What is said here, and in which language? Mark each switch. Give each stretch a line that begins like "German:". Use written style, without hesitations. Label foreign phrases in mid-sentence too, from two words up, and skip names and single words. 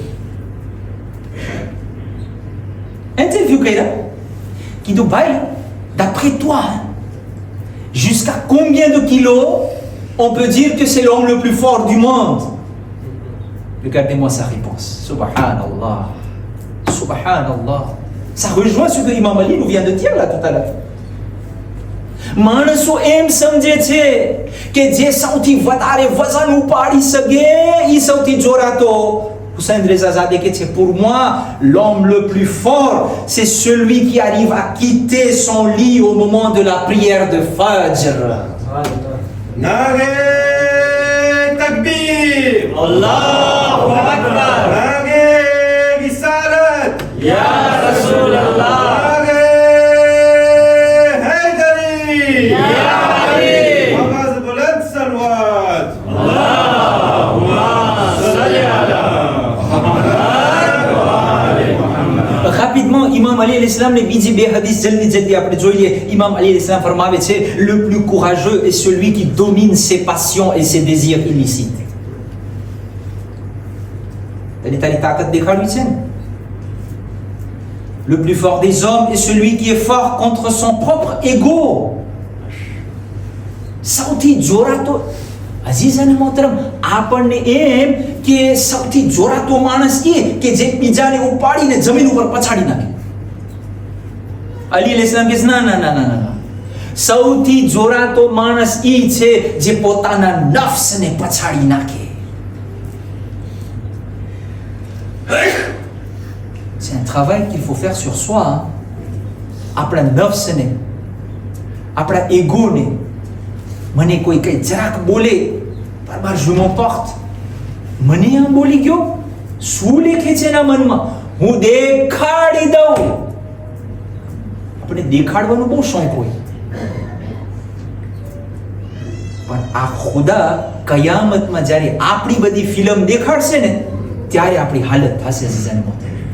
French: Interview Kaira, qui dit, Baï, d'après toi, jusqu'à combien de kilos on peut dire que c'est l'homme le plus fort du monde? Regardez-moi sa réponse.
Arabic: سبحان الله. سبحان الله.
French: Ça rejoint ce que Imam Ali nous vient de dire là tout à l'heure.
Gujarati: માણસો એમ સમજે છે કે જે સૌથી વધારે વજન ઉપાડી શકે એ સૌથી જોરાતો. Hossein Reza Zadeh કહે છે,
French: pour moi l'homme le plus fort c'est celui qui arrive à quitter son lit au moment de la prière de Fajr.
Urdu: نعرۂ تکبیر.
Arabic: الله أكبر.
Urdu: آگے رسالت
Arabic: يا رسول الله.
Urdu: آگے حیدری
Arabic: يا علي.
Urdu: آواز بلند صلوات
Arabic: اللهم صل على
Gujarati: Rapidement, Imam Ali
Arabic: عليه السلام
Gujarati: ne બીજી બે હદીસ જલ્દી આપણે જોઈ લઈએ. Imam Ali
Arabic: عليه السلام
Gujarati: ફરમાવે છે,
French: le plus courageux est celui qui domine ses passions et ses désirs illicites.
Gujarati: તારી તાકાત દેખાડવી છે ને?
French: Le plus fort des hommes est celui qui est fort contre son propre ego.
Gujarati: સૌથી જોરાતો અઝીઝ અને મોહતરમ, આપણને એમ કે સૌથી જોરાતો માણસ એ કે જે બીજાને ઉપાડીને જમીન ઉપર પછાડી નાખે. અલી અલૈહિસ્સલામ કહે ના ના ના ના ના, સૌથી જોરાતો માણસ એ છે જે પોતાના નફ્સને પછાડી નાખે.
French: C'est un travail qu'il faut faire sur soi.
Gujarati: આપણા નફ્સને, આપણા એગોને, મને કોઈ કઈ જરાક બોલે, બરાબર
French: je m'emporte,
Gujarati: મને આમ બોલી ગયો, શું લેખે છે એના મનમાં, હું દેખાડી દઉં. આપણે દેખાડવાનું બહુ શોખ હોય, પણ આ ખુદા કયામતમાં જ્યારે આપણી બધી ફિલ્મ દેખાડશે ને, ત્યારે આપણી હાલત થશે અઝીઝાને મોહતરમ.